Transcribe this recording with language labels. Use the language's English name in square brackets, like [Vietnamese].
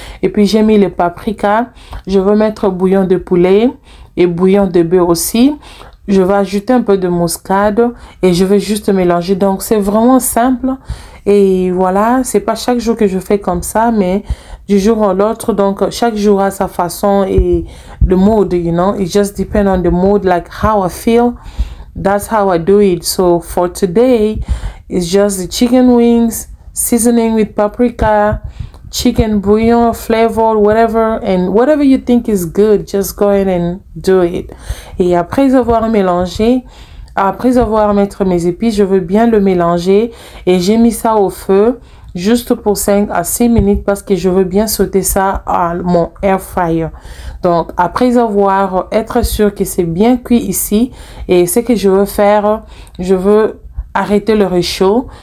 [French] Et puis, j'ai mis le paprika. Je veux mettre bouillon de poulet et bouillon de bœuf aussi. Je vais ajouter un peu de muscade et je vais juste mélanger. Donc, c'est vraiment simple. Et voilà, c'est pas chaque jour que je fais comme ça, mais du jour à l'autre. Donc, chaque jour a sa façon et le mood, [English] you know. It just depends on the mood, like how I feel. That's how I do it. So, for today, it's just the chicken wings, seasoning with paprika, chicken bouillon flavor, whatever, and whatever you think is good, just go ahead and do it. [French] Et après avoir mélangé, après avoir mis mes épices, je veux bien le mélanger et j'ai mis ça au feu juste pour 5 à 6 minutes parce que je veux bien sauter ça à mon air fryer. Donc après avoir être sûr que c'est bien cuit ici, et ce que je veux faire, je veux arrêter le réchaud.